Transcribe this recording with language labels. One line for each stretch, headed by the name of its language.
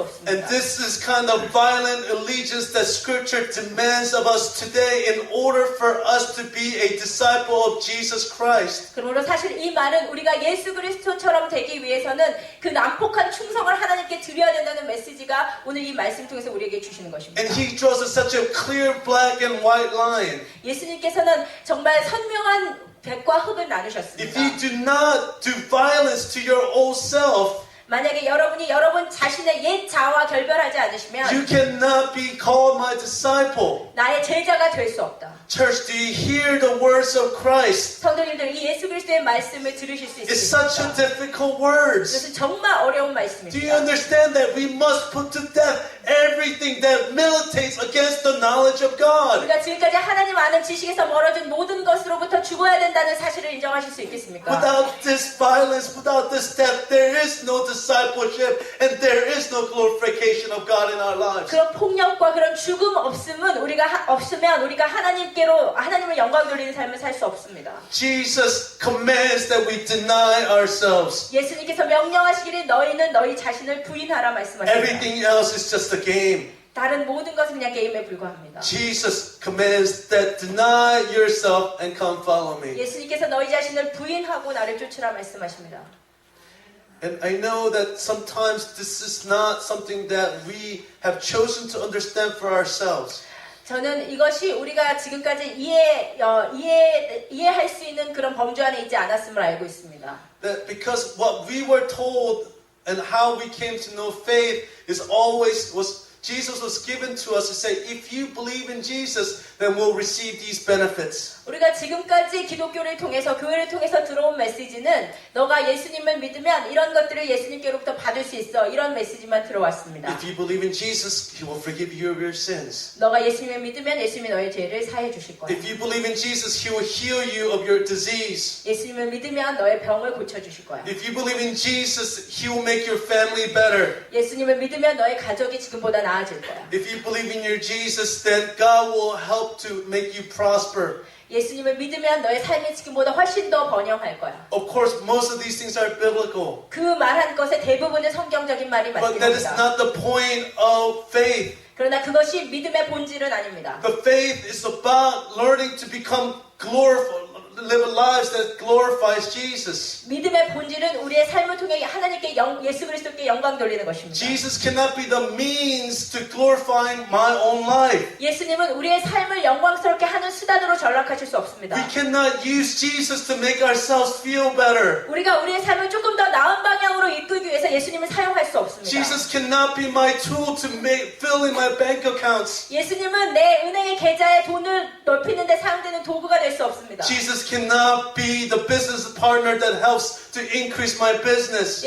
English: And
Korean: 없습니다.
English: this is kind of violent allegiance that Scripture demands of us today in order for us to be a disciple of Jesus Christ.
Korean: 그러므로 사실 이 말은 우리가 예수 그리스도처럼 되기 위해서는 그 난폭한 충성을 하나님께 드려야 된다는 메시지가 오늘 이 말씀 통해서 우리에게 주시는 것입니다.
English: And He draws us such a clear black and white line.
Korean: 예수님께서는 정말 선명한 백과 흑을
English: If
Korean: 나누셨습니다.
English: you do not do violence to your old self,
Korean: 만약에 여러분이 여러분 자신의 옛 자아와 결별하지 않으시면
English: you cannot be called my disciple.
Korean: 나의 제자가 될 수 없다.
English: Church, do you hear the words of Christ?
Korean: 성도님들 이 예수 그리스도의 말씀을 들으실 수
English: It's such a
Korean: 있습니다.
English: difficult words.
Korean: 이것은 정말 어려운
English: Do you
Korean: 말씀입니다.
English: understand that we must put to death everything that militates against the knowledge of God?
Korean: 우리가 지금까지 하나님 아는 지식에서 멀어진 모든 것으로부터 죽어야 된다는 사실을 인정하실 수 있겠습니까?
English: Without this violence, without this death, there is no discipleship and there is no glorification of God in our lives.
Korean: 그런 폭력과 그런 죽음 없으면 우리가 하나님을 영광 돌리는 삶을 살 수 없습니다.
English: Jesus commands that we deny ourselves.
Korean: 예수님께서 명령하시기를 너희는 너희 자신을 부인하라 말씀하십니다.
English: Everything else is just a game.
Korean: 다른 모든 것은 그냥 게임에 불과합니다.
English: Jesus commands that deny yourself and come follow me.
Korean: 예수님께서 너희 자신을 부인하고 나를 쫓으라 말씀하십니다.
English: And I know that sometimes this is not something that we have chosen to understand for ourselves.
Korean: 저는 이것이 우리가 지금까지 이해할 수 있는 그런 범주 안에 있지 않았음을 알고 있습니다.
English: That because what we were told and how we came to know faith was Jesus was given to us to say, if you believe in Jesus, then we'll receive these benefits.
Korean: 우리가 지금까지 기독교를 통해서 교회를 통해서 들어온 메시지는 너가 예수님을 믿으면 이런 것들을 예수님께로부터 받을 수 있어 이런 메시지만 들어왔습니다.
English: If you believe in Jesus, He will forgive you of your sins.
Korean: 너가 예수님을 믿으면 예수님이 너의 죄를 사해 주실 거야.
English: If you believe in Jesus, He will heal you of your disease.
Korean: 예수님을 믿으면 너의 병을 고쳐 주실 거야.
English: If you believe in Jesus, He will make your family better.
Korean: 예수님을 믿으면 너의 가족이 지금보다 나아질 거야.
English: If you believe in your Jesus, then God will help to make you prosper.
Korean: 예수님을 믿으면 너의 삶이 지금보다 훨씬 더 번영할 거야.
English: Of course, most of these things are biblical.
Korean: 그 말한 것의 대부분은 성경적인 말이
English: But that is
Korean: 맞습니다.
English: not the point of faith.
Korean: 그러나 그것이 믿음의 본질은 아닙니다.
English: The faith is about learning to become glorified, live lives that glorifies Jesus.
Korean: 믿음의 본질은 우리의 삶을 통해 하나님께 예수 그리스도께 영광 돌리는 것입니다.
English: Jesus cannot be the means to glorifying my own life.
Korean: 예수님은 우리의 삶을 영광스럽게 하는 수단으로 전락하실 수 없습니다.
English: We cannot use Jesus to make ourselves feel better.
Korean: 우리가 우리의 삶을 조금 더 나은 방향으로 이끌기 위해서 예수님을 사용할 수 없습니다.
English: Jesus cannot be my tool to fill in my bank accounts.
Korean: 예수님은 내 은행의 계좌에 돈을 넓히는 데 사용되는 도구가 될 수 없습니다.
English: Jesus cannot be the business partner that helps to increase my business.